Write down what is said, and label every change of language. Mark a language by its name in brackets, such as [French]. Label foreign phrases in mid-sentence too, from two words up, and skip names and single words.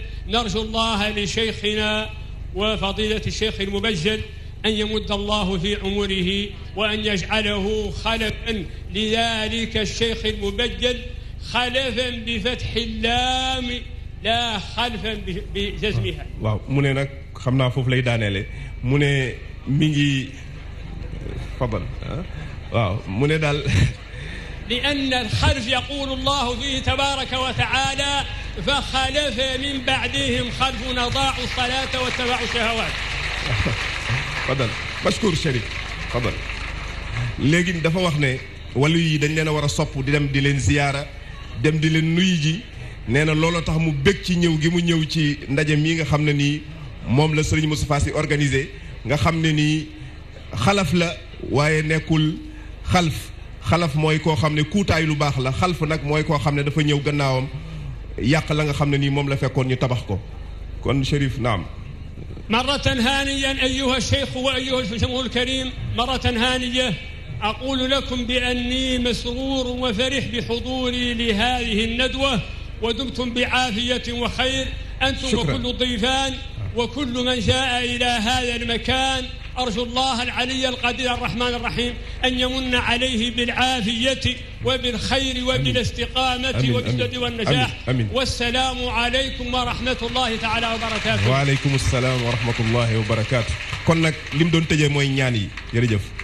[Arabic] نرجو الله لشيخنا وفضيلة الشيخ المبجل أن يمد الله في عمره وأن يجعله خلفا لذلك الشيخ المبجل خلفا بفتح اللام لا خلفا بجزمها. [Wolof] waaw mu ne nag xam naa foofu lay daaneele mu ne mi ngi fadal waaw mu ne daal [Arabic] لأن الخلف يقول الله فيه تبارك وتعالى فخلف من بعدهم خلف أضاعوا الصلاة واتبعوا الشهوات. فضل مشكور [Wolof] Chérif fadal léegi dafa wax ne wàllu yi dañ leen a war a sopp di dem di leen ziyaara dem di leen nuyu ji nee na looloo tax mu bég ci ñëw gi mu ñëw ci ndaje mii nga xam ne nii moom la Serigne Moustapha Sy organisé nga xam ne nii xalaf la waaye nekkul xalaf mooy koo xam ne kuutaay lu baax la xalf nag mooy koo xam ne dafa ñëw gannaawam yàq la nga xam ne nii moom la fekkoon ñu tabax ko kon Chérif naam. [Arabic] مرة هانيا أيها الشيخ وأيها الجمهور الكريم، مرة هانية أقول لكم بأني مسرور وفرح بحضوري لهذه الندوة، ودمتم بعافية وخير أنتم وكل الضيفان وكل من جاء إلى هذا المكان. أرجو الله العلي القدير الرحمن الرحيم أن يمن عليه بالعافية وبالخير وبالاستقامة وبالسداد والنجاح. والسلام عليكم ورحمة الله تعالى وبركاته. وعليكم السلام ورحمة الله وبركاته. [Wolof] kon nag lim doon tëjee mooy ñaan yi jërëjëf.